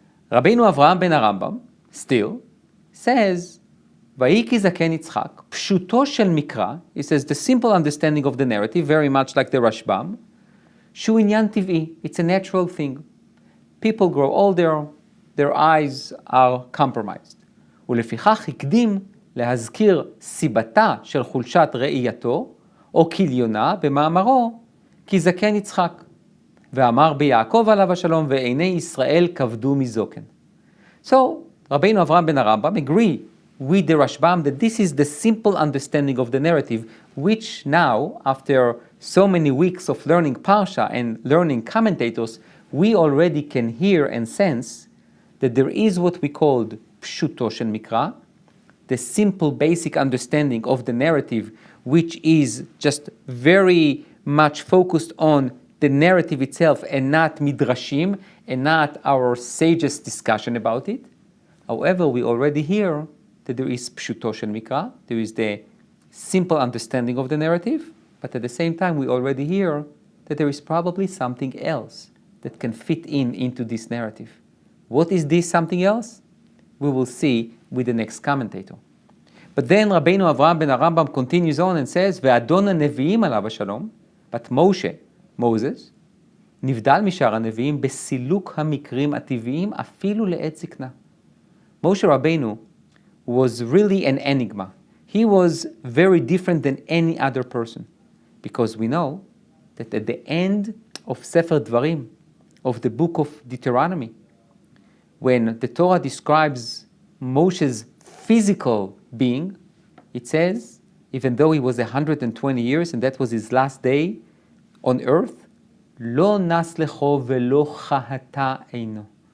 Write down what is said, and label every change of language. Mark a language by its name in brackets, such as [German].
[English] Rabbeinu Avraham ben Rambam still says, [Hebrew] Vayiki zaken Yitzchak, [English] pshuto shel mikra, he says the simple understanding of the narrative, very much like the Rashbam, [Hebrew] shu inyan tiv'i, [English] it's a natural thing. People grow older, their eyes are compromised. [Hebrew] ולפיכך הקדים להזכיר סיבתה של חולשת ראייתו, או כליונה, במאמרו, כי זקן יצחק. ואמר ביעקב עליו השלום, ועיני ישראל כבדו מזוקן. [English] So, Rabbeinu Avraham ben Rambam agree with the Rashbam that this is the simple understanding of the narrative, which now, after so many weeks of learning Parsha and learning commentators, we already can hear and sense that there is what we called pshuto shel mikra, the simple basic understanding of the narrative, which is just very much focused on the narrative itself and not midrashim, and not our sages' discussion about it. However, we already hear that there is pshuto shel mikra, there is the simple understanding of the narrative, but at the same time we already hear that there is probably something else that can fit into this narrative. What is this something else? We will see with the next commentator. But then Rabbeinu Avraham ben Rambam continues on and says, [Hebrew] "Ve'adon haneviim alav hashalom," [English] But Moses, [Hebrew] נבדל משאר הנביאים בסילוק המקרים הטבעיים אפילו לעת זקנה. [English] Moshe Rabbeinu was really an enigma. He was very different than any other person, because we know that at the end of Sefer Dvarim, of the book of Deuteronomy, when the Torah describes Moshe's physical being, it says, even though he was 120 years and that was his last day on earth, [Hebrew] lo nas lecho velo chahata eino.